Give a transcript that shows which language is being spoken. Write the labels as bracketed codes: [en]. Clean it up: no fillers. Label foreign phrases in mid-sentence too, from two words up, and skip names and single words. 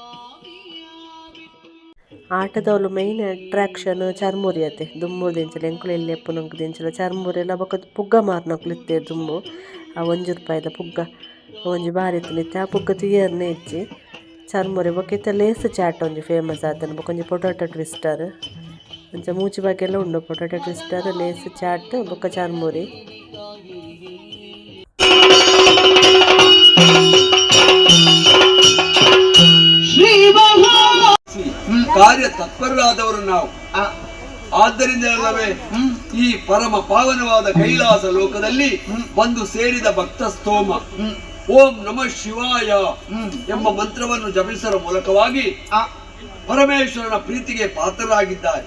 [tcy] ಆಟದವಳು [en] main attraction [tcy] ಚರ್ಮುರಿ ಅತೆ ದುಮ್ಮೂರು ದಿಂಚಲು ಎಂಕುಲು ಎಲ್ಲಿ ಎಪ್ಪು ನೊಂಕು ದಿಂಚಲು ಚರ್ಮುರಿ ಎಲ್ಲ ಬೊಕ್ಕ ಪುಗ್ಗ ಮಾರ್ನಕ್ಲು ಇತ್ತೇರು ದುಂಬು ಆ ₹1 ಪುಗ್ಗ ಒಂಜಿ ಬಾರಿ ಇತ್ತು ಆ ಪುಗ್ಗ ತುಯ್ಯರ್ನೇ ಇಜ್ಜಿ ಚರ್ಮುರಿ ಬೊಕ್ಕ ಇತ್ತ ಲೇಸ್ ಚಾಟ್ ಒಂಜಿ ಫೇಮಸ್ ಆತನ ಬೊಕ್ಕ ಒಂಜಿ ಪೊಟಾಟೊ ಟ್ವಿಸ್ಟರ್ ಅಂಚ ಮೂಚಿ ಬಗ್ಗೆ ಎಲ್ಲ ಉಂಡು ಪೊಟಾಟೊ ಟ್ವಿಸ್ಟರ್ ಲೇಸ್ ಚಾಟ್ ಬೊಕ್ಕ ಚರ್ಮುರಿ. [kn] ಕಾರ್ಯ ತತ್ಪರರಾದವರು ನಾವು ಆದ್ದರಿಂದ ಈ ಪರಮ ಪಾವನವಾದ ಕೈಲಾಸ ಲೋಕದಲ್ಲಿ ಬಂದು ಸೇರಿದ ಭಕ್ತ ಸ್ತೋಮ [sa] ಓಂ ನಮಃ ಶಿವಾಯ [kn] ಎಂಬ ಮಂತ್ರವನ್ನು ಜಪಿಸುವ ಮೂಲಕವಾಗಿ ಪರಮೇಶ್ವರನ ಪ್ರೀತಿಗೆ ಪಾತ್ರರಾಗಿದ್ದಾರೆ.